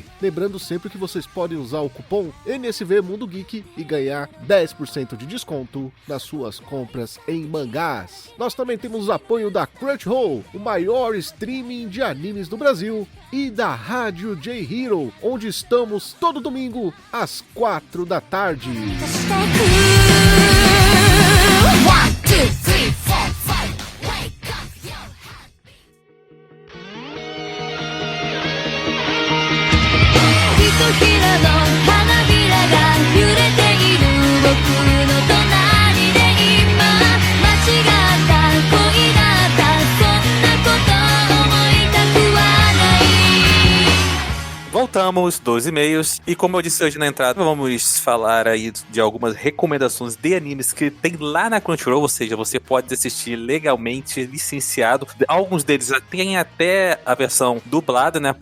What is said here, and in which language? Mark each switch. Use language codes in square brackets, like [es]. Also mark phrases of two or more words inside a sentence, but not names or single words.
[pt] Lembrando sempre que vocês podem usar o cupom NSV Mundo Geek e ganhar 10% de desconto nas suas compras em mangás. Nós também temos o apoio da Crunchyroll, o maior streaming de animes do Brasil, e da Rádio J-Hero, onde estamos todo domingo às 4 da tarde. [en] 1, 2, 3, 4, 5, wake up, you're happy. [ja] ひとひらの花びらが揺れている僕の隣で今間違った恋だったそんなこと思いたくはない。 [pt] Voltamos dos e-mails e como eu disse hoje na entrada, vamos falar aí de algumas recomendações de animes que tem lá na Crunchyroll, ou seja, você pode assistir legalmente, licenciado. Alguns deles têm até a versão dublada, né?